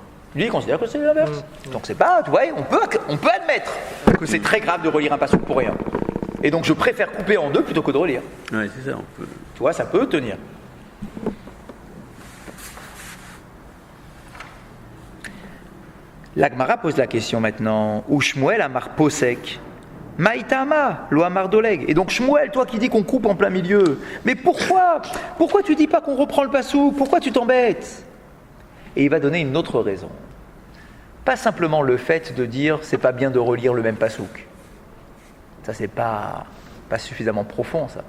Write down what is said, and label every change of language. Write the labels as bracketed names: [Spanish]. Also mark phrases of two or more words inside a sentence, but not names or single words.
[French] Lui il considère que c'est l'inverse. Donc c'est pas, tu vois, on peut admettre que c'est très grave de relire un pasouk pour rien. Et donc je préfère couper en 2 plutôt que de relire. Ouais, c'est ça, on peut... Tu vois, ça peut tenir. L'Agmara pose la question maintenant. [Aramaic] Où שמואל אמר פוסק, מאי טעמא לא אמר דולג. [French] Et donc Shmuel, toi qui dis qu'on coupe en plein milieu, mais pourquoi tu dis pas qu'on reprend le pasouk? Pourquoi tu t'embêtes? Et il va donner une autre raison. Pas simplement le fait de dire c'est pas bien de relire le même pasouk. Ça c'est pas suffisamment profond ça.